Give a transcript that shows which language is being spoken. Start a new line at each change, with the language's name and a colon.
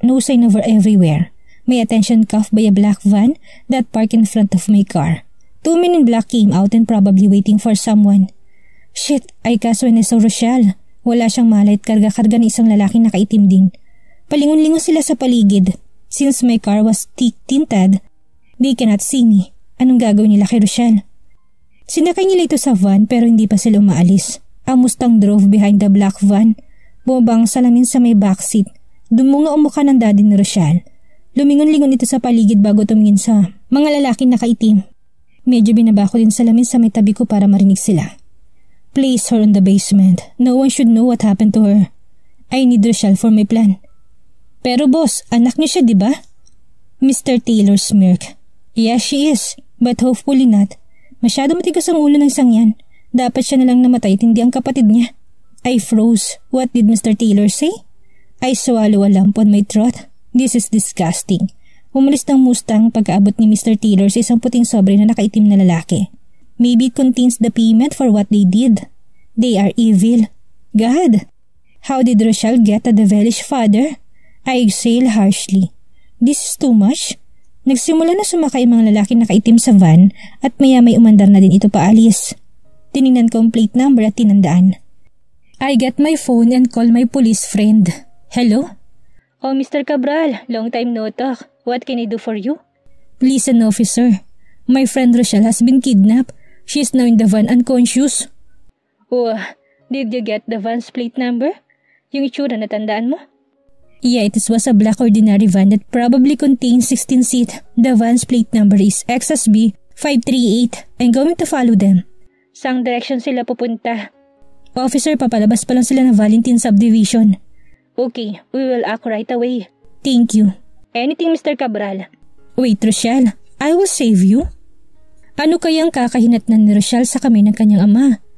English: No sign of her everywhere. My attention caught by a black van that parked in front of my car. 2 men in black came out and probably waiting for someone. Shit, I cast when I saw Rochelle.
Filipino: Wala siyang malay at karga-karga ng isang lalaking nakaitim din. Palingon-lingon sila sa paligid.
English: Since my car was tinted, they cannot see me.
Filipino: Anong gagawin nila kay Rochelle? Sinakay nila ito sa van pero hindi pa sila umaalis.
English: Ang Mustang drove behind the black van.
Filipino: Bumabang salamin sa may backseat. Dumunga ang mukha ng daddy ni Rochelle. Lumingon-lingon ito sa paligid bago tumingin sa mga lalaking nakaitim. Medyo binaba ko din salamin sa may tabi ko para marinig sila.
English: Place her in the basement. No one should know what happened to her. I need Rochelle for my plan.
Filipino: Pero boss, anak niyo siya, di ba?
English: Mr. Taylor smirked. Yes, she is. But hopefully not.
Filipino: Masyado matigas ang ulo ng isang yan. Dapat siya nalang namatay at hindi ang kapatid niya.
English: I froze. What did Mr. Taylor say? I swallow a lump on my throat. This is disgusting.
Filipino: Umalis ng Mustang pagkaabot ni Mr. Taylor sa isang puting sobre na nakaitim na lalaki.
English: Maybe it contains the payment for what they did. They are evil. God! How did Rochelle get a devilish father? I exhale harshly. This is too much.
Filipino: Nagsimula na sumakay ang mga lalaki nakaitim sa van at maya-may umandar na din ito paalis. Tinignan ko ang plate number at tinandaan.
English: I get my phone and call my police friend. Hello? Oh, Mr. Cabral, long time no talk. What can I do for you? Listen, officer. My friend Rochelle has been kidnapped. She is now in the van unconscious. Oh, did you get the van's plate number?
Filipino: Yung itsura na tandaan mo?
English: Yeah, it was a black ordinary van that probably contains 16 seat. The van's plate number is XSB 538. I'm going to follow them.
Filipino: Saang direction sila pupunta?
English: Officer,
Filipino: papalabas pa lang sila ng Valentine Subdivision.
English: Okay, we will act right away. Thank you. Anything, Mr. Cabral? Wait, Rochelle, I will save you.
Filipino: Ano kayang kakahinatnan ni Rochelle sa kamay ng kanyang ama?